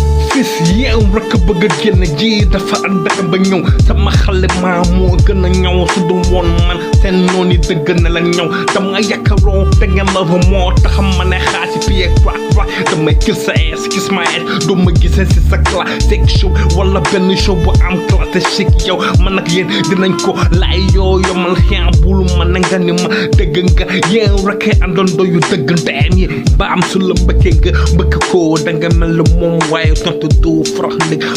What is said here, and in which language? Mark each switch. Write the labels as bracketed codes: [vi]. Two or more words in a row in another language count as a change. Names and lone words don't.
[wo] Fils, yow rek bëgg a génn ji, dafa ànd ak ba ñëw. Sama xale maa moo gën a ñëw, su du woon man, seen noon yi dëgg na la ñëw. Dama yaakaaroo da ngeen ma fa moo tax ma ne xaasi pied crack crack. Damay gis sa ass [en] Excuse my head, [wo] du ma gisee si sa classique show wala benn show bu am classique chic. Yow man ak yéen dinañ ko laay yoo yomal xiyam bul ma ne nga ni ma dëgg nga. Yéen rek ay àndandoo yu dëgg ndeyam yi. Ba am su la mbëkkee nga mbëkk ko da nga mel ni moom waaye tontu du forox ndig.